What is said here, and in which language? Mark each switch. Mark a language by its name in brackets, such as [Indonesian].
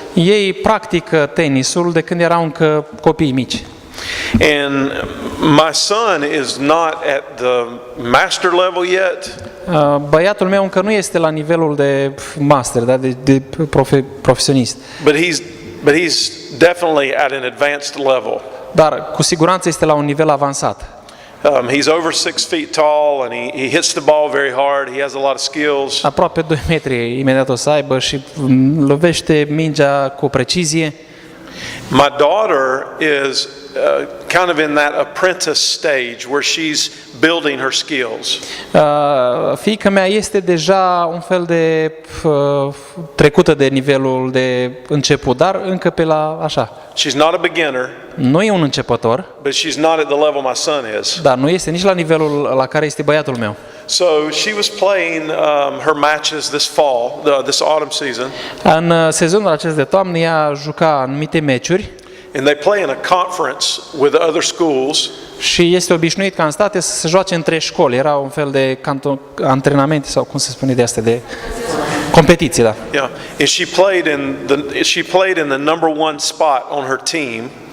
[Romanian] Ei practică tenisul de când erau încă copii mici. [English] And my son is not at the master level yet, [Romanian] Băiatul meu încă nu este la nivelul de master, da, de profesionist, [English] but he's definitely at an advanced level. [Romanian] dar cu siguranță este la un nivel avansat. [English] He's over 6 feet tall, and he hits the ball very hard. He has a lot of skills. [Romanian] Aproape 2 metri imediat o să aibă și lovește mingea cu precizie. [English] My daughter is kind of in that apprentice stage where she's building her skills. [Romanian] Fiica mea este deja un fel de trecută de nivelul de început, dar încă pe la așa. [English] She's not a beginner, [Romanian] Nu e un începător, [English] but she's not at the level my son is. [Romanian] dar nu este nici la nivelul la care este băiatul meu. [English] So she was playing her matches this fall, this autumn season, [Romanian] În sezonul acesta de toamnă ea juca anumite meciuri [English] and they play in a conference with other schools. [Romanian] și este obișnuit ca în state să se joace între școli. Era un fel de antrenamente sau cum se spune de astea, de competiție, da. [English] Yeah, and she played in the number one spot on her team,